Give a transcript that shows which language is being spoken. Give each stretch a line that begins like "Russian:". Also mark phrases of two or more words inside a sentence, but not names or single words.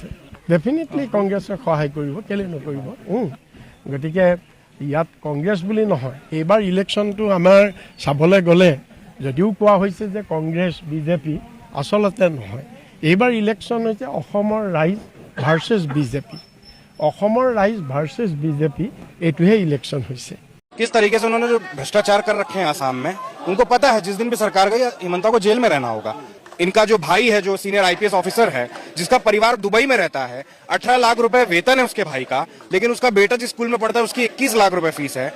Assamese: ডেফিনেটলি কংগ্ৰেছে সহায় কৰিব, কেলৈ নকৰিব। গতিকে ইয়াত কংগ্ৰেছ বুলি নহয়, এইবাৰ ইলেকশ্যনটো আমাৰ চাবলৈ গ'লে যদিও কোৱা হৈছে যে কংগ্ৰেছ বিজেপি, আচলতে নহয়। এইবাৰ ইলেকশ্যন হৈছে অসমৰ ৰাইজ ভাৰ্চেছ বিজেপি। অসমৰ ৰাইজ ভাৰ্চেছ বিজেপি এইটোহে ইলেকশ্যন হৈছে।
Hindi: किस तरीके से उन्होंने जो भ्रष्टाचार कर रखे हैं आसाम में, उनको पता है जिस दिन भी सरकार गई हिमंता को जेल में रहना होगा। इनका जो भाई है, जो
English: senior IPS officer
Hindi: है, जिसका परिवार दुबई में रहता है, 18 लाख रुपए वेतन है उसके भाई का, लेकिन उसका बेटा जिस स्कूल में पढ़ता है उसकी 21 लाख रुपए फीस है।